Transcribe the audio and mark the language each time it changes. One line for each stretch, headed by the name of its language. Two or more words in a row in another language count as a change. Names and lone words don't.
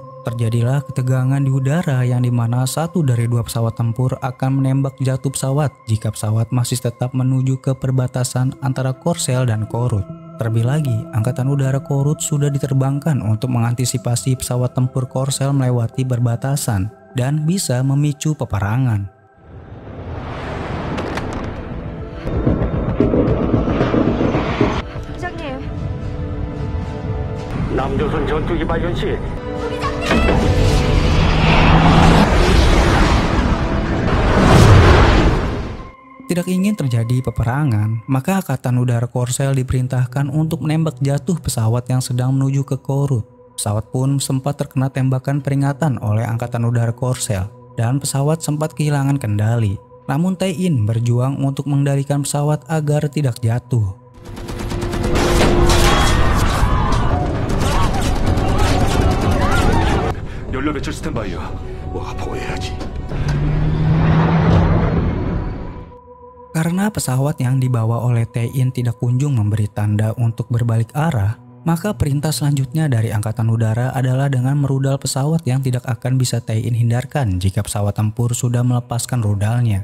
Indonesian: Terjadilah ketegangan di udara yang dimana satu dari dua pesawat tempur akan menembak jatuh pesawat jika pesawat masih tetap menuju ke perbatasan antara Korsel dan Korut. Terlebih lagi, Angkatan Udara Korut sudah diterbangkan untuk mengantisipasi pesawat tempur Korsel melewati perbatasan dan bisa memicu peperangan.
Korean: 부장님. 남조선 전투기 발견시
Indonesian: Tidak ingin terjadi peperangan, maka Angkatan Udara Korsel diperintahkan untuk menembak jatuh pesawat yang sedang menuju ke Korut. Pesawat pun sempat terkena tembakan peringatan oleh Angkatan Udara Korsel dan pesawat sempat kehilangan kendali. Namun Tae-in berjuang untuk mengendalikan pesawat agar tidak jatuh.
Korean: 연료 배출 스탠바이야. 뭐가 보호해야지.
Indonesian: Karena pesawat yang dibawa oleh Tae-in tidak kunjung memberi tanda untuk berbalik arah, maka perintah selanjutnya dari Angkatan Udara adalah dengan merudal pesawat yang tidak akan bisa Tae-in hindarkan jika pesawat tempur sudah melepaskan rudalnya.